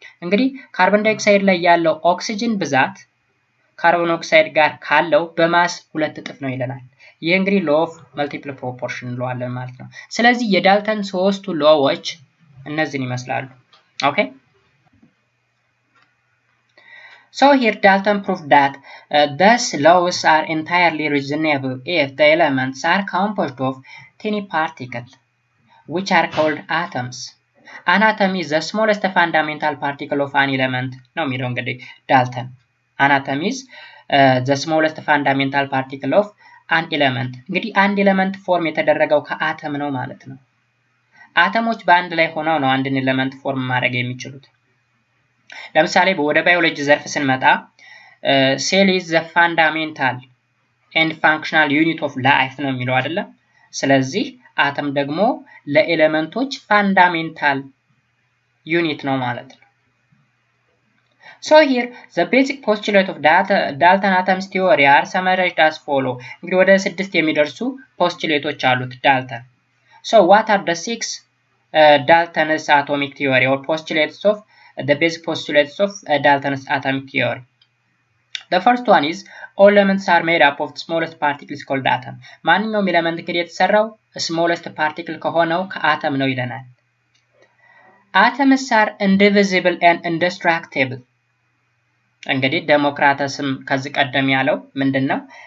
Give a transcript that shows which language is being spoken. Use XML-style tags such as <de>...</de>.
<am>እንግዲህ ካርበን ዳይኦክሳይድ ላይ ያለው ኦክሲጅን ብዛት ካርበን ሞኖክሳይድ ጋር ካለው በማስ 2 እጥፍ ነው ይለናል። ይሄ እንግዲህ law of multiple proportion እንለዋለን ማለት ነው። ስለዚህ የዳልተን ሶስቱ ሎዎች እነዚህን ይመስላሉ። ኦኬ</am> <en>So here Dalton proved that these laws are entirely reasonable if the elements are composed of tiny particles, which are called atoms. An atom is the smallest fundamental particle of an element. No,</en> <am>የሚለው እንግዲህ ዳልተን</am> <en>an atom is the smallest fundamental particle of an element.</en> <am>እንግዲህ አንድ ኤሌመንት ፎርም የተደረገው ከአተም ነው ማለት ነው። አተሞች በአንድ ላይ ሆነው ነው አንድን ኤሌመንት ፎርም ማድረግ የሚችሉት። ለምሳሌ ወደ ባዮሎጂ ዘርፍ ስንመጣ ሴል ኢዝ ዘ ፋንዳሜንታል ኤንድ ፋንክሽናል ዩኒት ኦፍ ላይፍ ነው የሚለው አይደለ? ስለዚህ አተም ደግሞ ለኤሌመንቶች ፋንዳሜንታል ዩኒት ነው ማለት ነው።</am> <en>So here the basic postulate of Dalton atoms theory are summarized as follow.</en> <am>እንግዲህ ወደ 6 የሚደርሱ ፖስቱሌቶች አሉት ዳልተን።</am> <en>So what are the 6 Dalton's atomic theory or postulates of the basic postulates of Dalton's atomic theory? The first one is all elements are made up of the smallest particles called atom.</en> <am>ማንኛውም ኤሌመንት እንግዲህ የተሰራው smallest particle ከሆነው ከአተም ነው ይለናል።</am> <en>Atoms are indivisible and indestructible.</en> <am>እንግዲህ ዴሞክራተስም ከዚህ ቀደም ያለው ምንድነው?</am>